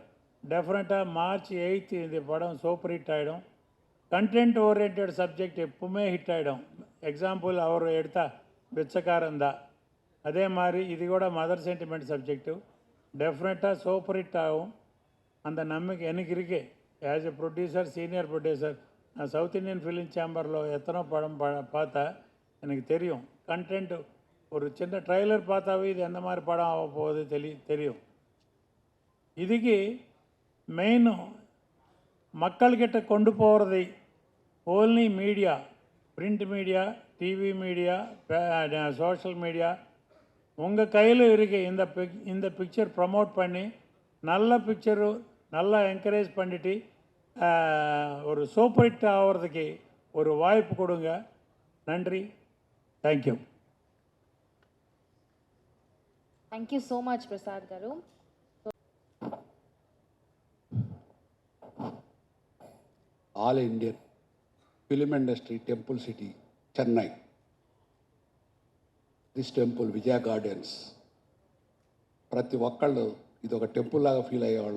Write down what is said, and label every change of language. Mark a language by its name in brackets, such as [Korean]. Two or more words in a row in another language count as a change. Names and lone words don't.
[Tamil] டெஃபினட்டாக March 8 இந்த படம் [English] super hit [Tamil] ஆகிடும். [English] content oriented subject [Tamil] எப்பவுமே ஹிட் ஆகிடும். எக்ஸாம்பிள் அவர் எடுத்தா பிச்சைக்காரன் தான், அதே மாதிரி இது கூட [English] mother sentiment subject [Tamil] டெஃபினட்டாக [English] super hit [Tamil] ஆகும். அந்த நம்பிக்கை எனக்கு இருக்குது. [English] as a producer, senior producer, [Tamil] நான் సౌత్ ఇండియన్ ఫిలిం ఛాంబర్లో எத்தனோ படம் பார்த்தா எனக்கு தெரியும். கண்டென்ட் ஒரு சின்ன ட்ரைலர் பார்த்தாவே இது எந்த மாதிரி படம் ஆக போகுது தெரியும். இதுக்கு மெயின் மக்கள்கிட்ட கொண்டு போகிறது [English] only media, print media, TV media, social media [Tamil] உங்கள் கையில் இருக்கு. இந்த [English] picture promote [Tamil] பண்ணி நல்ல பிக்சரு நல்லா என்கரேஜ் பண்ணிட்டு ஒரு [English] super hit [Tamil] ஆகிறதுக்கு ஒரு வாய்ப்பு கொடுங்க. நன்றி, [English] thank you. thank you so much ప్రసాద్ గారు. all Indian film industry temple city చెన్నై. this temple విజయ గార్డెన్స్. [Telugu] ప్రతి ఒక్కళ్ళు ఇది ఒక టెంపుల్ లాగా ఫీల్ అయ్యేవాళ్ళం.